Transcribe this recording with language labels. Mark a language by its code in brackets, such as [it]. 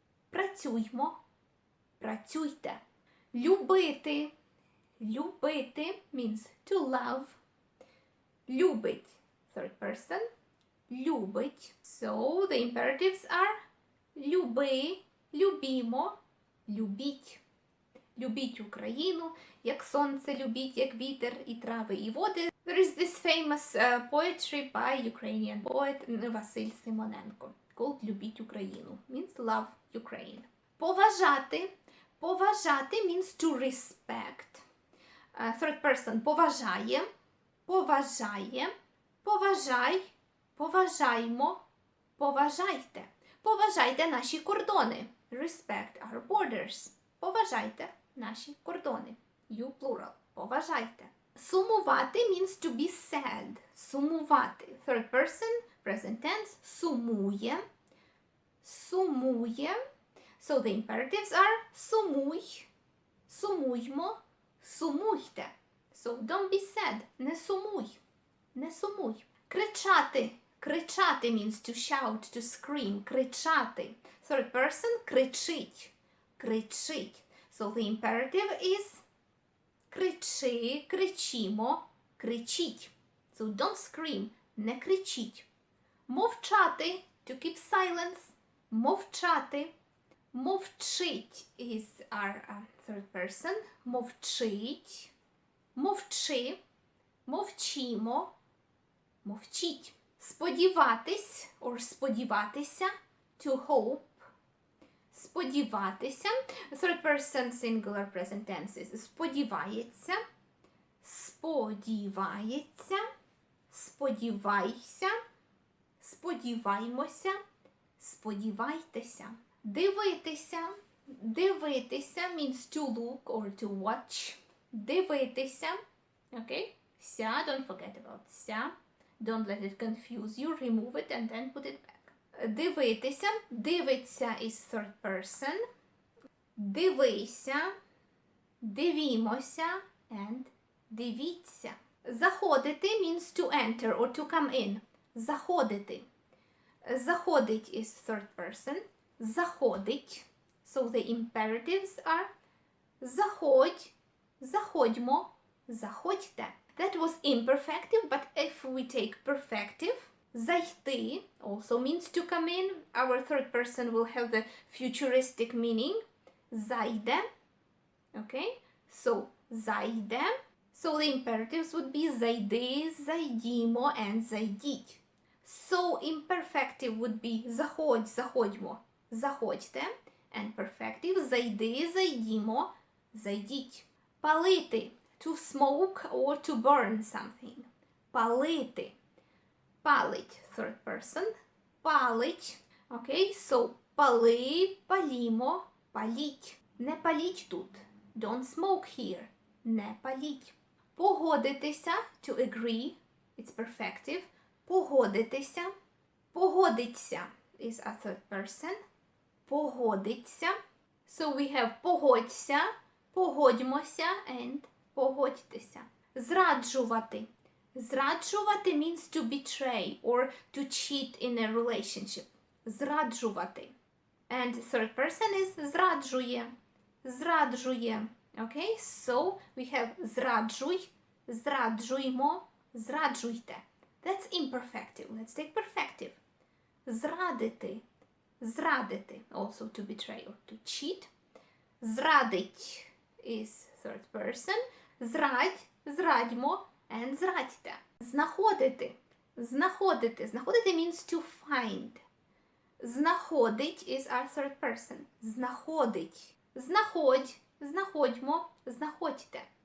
[uk] Працюймо. Працюйте. Любити. [en] Любити means to love. [uk] Любить. [en] Third person. [uk] Любить. [en] So the imperatives are [uk] люби, любімо, любіть. Любіть Україну, як сонце любіть, як вітер і трави і води. [en] There is this famous poetry by Ukrainian poet Василь Симоненко called [uk] Любіть Україну. [en] Means love Ukraine. Поважати. Поважати means to respect. Third person поважає. Поважає. Поважай. Поважаймо. Поважайте. [uk] Поважайте наші кордони. [en] Respect our borders. [uk] Поважайте наші кордони. [en] You plural. Поважайте. Сумувати means to be sad. [uk] Сумувати. [en] Third person, present tense. [uk] Сумує. Сумує. [en] So the imperatives are сумуй. [uk] Сумуймо. Сумуйте. [en] So don't be sad. [uk] Не сумуй. Не сумуй. Кричати. [en] Кричати means to shout, to scream. [uk] Кричати. [en] Third person, кричить. Кричить. So the imperative is [uk] кричи, кричімо, кричіть. [en] So don't scream. [uk] Не кричіть. Мовчати. [en] To keep silence. Мовчати. Мовчить is our third person. [uk] Мовчить. Мовчи. Мовчімо. Мовчіть. Сподіватись or сподіватися. [en] To hope. Сподіватися. Third person singular present tense is сподівається. [uk] Сподівається. Сподівайся. Сподіваймося. Сподівайтеся. Дивитися. [en] Дивитися means to look or to watch. [uk] Дивитися. Okay? [en] Ся, don't forget about ся. Don't let it confuse you. Remove it and then put it back. [uk] Дивитися. [en] Дивиться is third person. [uk] Дивися. Дивімося and дивіться. [en] Заходити means to enter or to come in. [uk] Заходити. [en] Заходить is third person. Заходить. So the imperatives are [uk] заходь, заходьмо, заходьте. [en] That was imperfective, but if we take perfective, зайти also means to come in. Our third person will have the futuristic meaning. [uk] Зайде. Okay? So, зайде. [en] So the imperatives would be [uk] зайди, зайдімо, and зайдіть. [en] So imperfective would be [uk] заходь, заходьмо, заходьте. [en] And perfective [uk] зайди, зайдімо, зайдіть. Палити. [en] To smoke or to burn something. [uk] Палити. Палить. [en] Third person. [uk] Палить. Okay, so пали, палімо, паліть. Не паліть тут. [en] Don't smoke here. [uk] Не паліть. Погодитися. [en] To agree. It's perfective. [uk] Погодитися. [en] Погодиться is a third person. Погодиться. So we have [uk] погодься, погодьмося and погодьтеся. Зраджувати. [en] Зраджувати means to betray or to cheat in a relationship. [uk] Зраджувати. [en] And the third person is зраджує. Зраджує. Okay, so we have [uk] зраджуй, зраджуймо, зраджуйте. [en] That's imperfective. Let's take perfective. [uk] Зрадити. Зрадити. [en] Also to betray or to cheat. Зрадить is third person. [uk] Зрадь, зрадьмо, and зрадьте. Знаходити. Знаходити. [en] Знаходити means to find. Знаходить is our third person. [uk] Знаходить. Знаходь, знаходьмо, знаходьте.